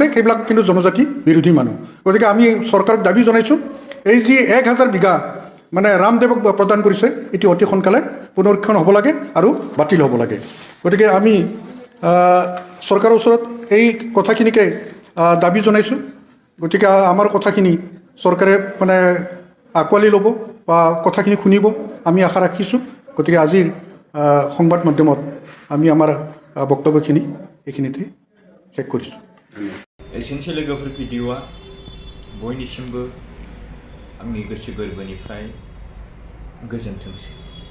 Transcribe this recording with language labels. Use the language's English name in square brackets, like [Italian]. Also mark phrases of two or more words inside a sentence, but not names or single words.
[Assamese] সেইবিলাক কিন্তু জনজাতি বিৰোধী মানুহ গতিকে আমি চৰকাৰক দাবী জনাইছোঁ এই যি 1000 বিঘা মানে ৰামদেৱক প্ৰদান কৰিছে এটি অতি সোনকালে পুনৰীক্ষণ হ'ব লাগে আৰু বাতিল হ'ব লাগে গতিকে আমি চৰকাৰৰ ওচৰত এই কথাখিনিকে দাবী জনাইছোঁ গতিকে আমাৰ কথাখিনি চৰকাৰে মানে আঁকোৱালি ল'ব বা কথাখিনি শুনিব আমি আশা ৰাখিছোঁ গতিকে আজিৰ সংবাদ মাধ্যমত আমি আমাৰ বক্তব্যখিনি এইখিনিতে শেষ কৰিছোঁ [Bodo] एसेनोसै लोगोफोर भिडिअ'आ बयनिसिमबो आंनि गोसो गोरबोनिफ्राय गोजोनथोंसै